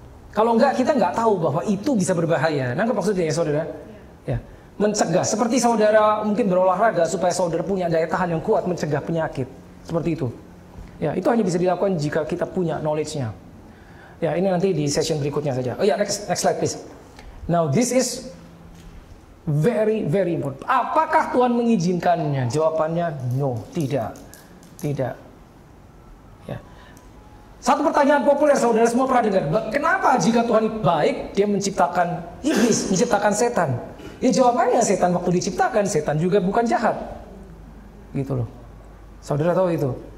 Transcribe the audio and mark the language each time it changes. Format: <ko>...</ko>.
<id>Kalau enggak, kita enggak tahu bahwa itu bisa berbahaya. Nangkep maksudnya ya, saudara? Ya. Mencegah, seperti saudara mungkin berolahraga supaya saudara punya daya tahan yang kuat mencegah penyakit. Seperti itu. Ya, itu hanya bisa dilakukan jika kita punya knowledge-nya. Ya, ini nanti di session berikutnya saja. Oh ya,</id> <en>next slide please. Now this is very important.</en> <id>Apakah Tuhan mengizinkannya? Jawabannya no, tidak. Tidak. Ya. Satu pertanyaan populer saudara semua pernah dengar. Kenapa jika Tuhan baik, dia menciptakan iblis, menciptakan setan? Ya jawabannya setan waktu diciptakan, setan juga bukan jahat. Gitu loh. Saudara tahu itu.</id>